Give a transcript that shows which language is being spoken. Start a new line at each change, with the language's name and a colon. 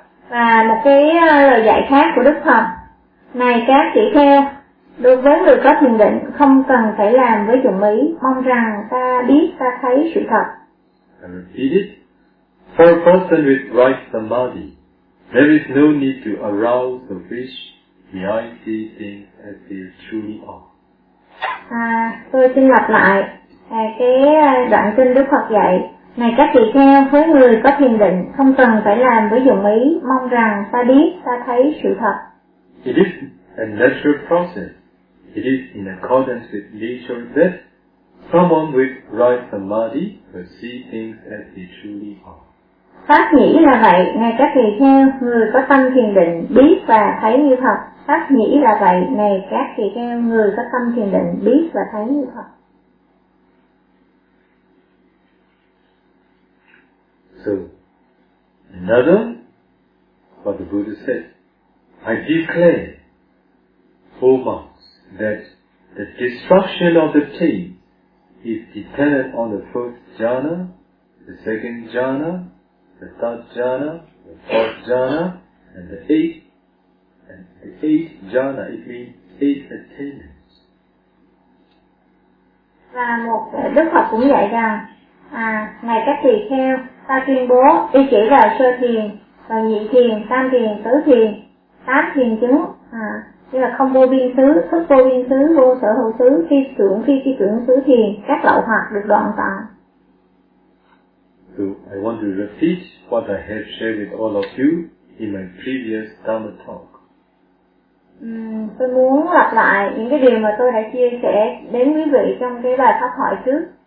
Vietnamese: Và một cái lời dạy khác của Đức Phật, này các tỷ kheo, đối với người có thiền định không cần phải làm với dụng ý, mong rằng ta biết ta thấy sự thật.
English: I repeat it. For a person with right samadhi, there is no need to arouse the wish, the eye see things as they truly are.
Vietnamese: Tôi xin lặp lại cái đoạn kinh Đức Phật dạy. Này các tỷ kheo, với người có thiền định không cần phải làm với dụng ý, mong rằng ta biết ta thấy sự thật.
English: It is a natural process. It is in accordance with nature that someone with right samadhi will see things as they truly are.
Vietnamese: Pháp nhĩ là vậy, này các tỷ kheo, người có tâm thiền định biết và thấy như thật. Pháp nhĩ là vậy, này các tỷ kheo, người có tâm thiền định biết và thấy như thật.
English: So, another, what the Buddha said, I declare, O monks, that the destruction of the taste is dependent on the first jhana, the second jhana, the third jhana, the fourth jhana, and the eighth, and the eighth jhana, it means eight attainments.
Vietnamese: Và một Đức Phật cũng dạy rằng, này các tỳ kheo, ta tuyên bố y chỉ là sơ thiền và nhị thiền, tam thiền, tứ thiền, tám thiền chứng, như là không vô biên xứ, thức vô biên xứ, vô sở hữu xứ, phi tưởng xứ thiền, các lậu hoặc được đoạn tận.
English: So I want to repeat what I have shared with all of you in my previous Dhamma talk.
Vietnamese: Tôi muốn lặp lại những cái điều mà tôi đã chia sẻ đến quý vị trong cái bài pháp thoại trước.